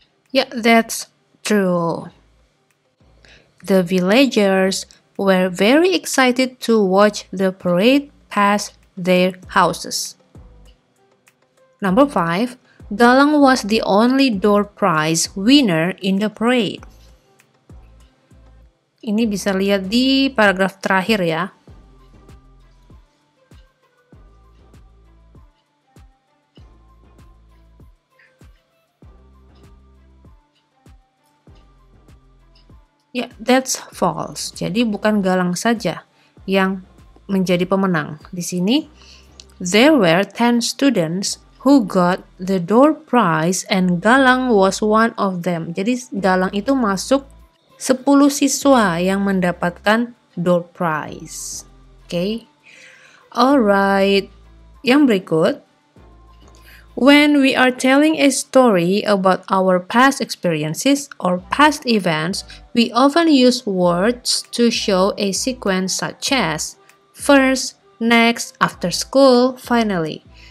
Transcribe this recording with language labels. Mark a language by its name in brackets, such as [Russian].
[English] Yeah, that's true. The villagers were very excited to watch the parade pass their houses. Number 5, Galang was the only door prize winner in the parade. [Indonesian] Ini bisa lihat di paragraf terakhir ya. Ya, [English] that's false. [Indonesian] Jadi bukan Galang saja yang menjadi pemenang. Di sini, [English] there were 10 students who got the door prize and Galang was one of them. [Indonesian] Jadi Galang itu masuk 10 siswa yang mendapatkan door prize. [English] Okay? Alright. [Indonesian] Yang berikut, [English] when we are telling a story about our past experiences or past events, we often use words to show a sequence such as first, next, after school, finally.